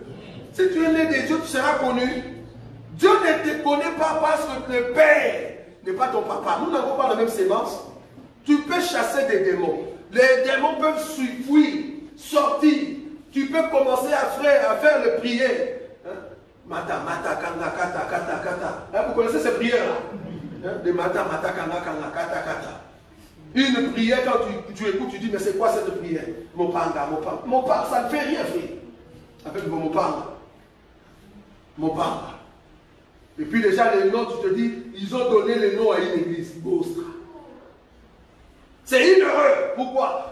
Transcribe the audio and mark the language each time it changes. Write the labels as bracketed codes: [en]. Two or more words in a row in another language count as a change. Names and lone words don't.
[fr] Si tu es né de Dieu, tu seras connu. Dieu ne te connaît pas parce que le Père n'est pas ton papa. Nous n'avons pas la même sémence. Tu peux chasser des démons. Les démons peuvent fuir, sortir. Tu peux commencer à faire les prières. Hein? Mata, mata, kanga, kata, kata, kata. Hein, vous connaissez ces prières-là? De mata, mata, kanga, kanga, kata, kata. Une prière, quand tu écoutes, tu dis, mais c'est quoi cette prière? Mopanga, mopanga. Mopanga, ça ne fait rien, frère. Avec vos mopanga. Mopanga. Et puis déjà, les noms, tu te dis, ils ont donné les noms à une église. Bostra. C'est une erreur. Pourquoi?